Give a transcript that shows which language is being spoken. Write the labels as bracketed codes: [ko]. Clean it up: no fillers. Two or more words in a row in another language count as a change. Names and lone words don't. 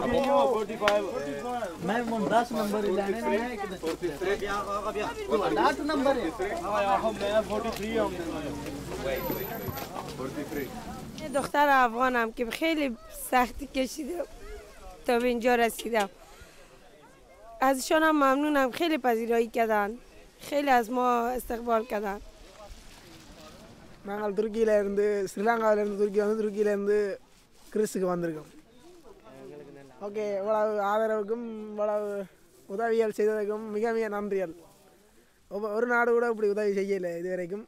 [fa] मैं मुंडास नंबर जाने ना है कि 43 नंबर है हम मैं 43 हम 43 دختر افغانم که خیلی سختی کشیدم تا به اینجا رسیدم. ازشان هم ممنونم، خیلی پذیرایی کردن، خیلی از ما استقبال کردن. [ta] நாங்கள் துருக்கியிலேருந்து ஸ்ரீலங்காவிலேருந்து துருக்கியிலேருந்து கிறிஸ்துக்கு வந்திருக்கோம். ஓகே, இவ்வளவு ஆதரவுக்கும் இவ்வளவு உதவிகள் செய்ததுக்கும் மிக மிக நன்றிகள். ஒரு நாடு கூட இப்படி உதவி செய்யலை இது வரைக்கும்.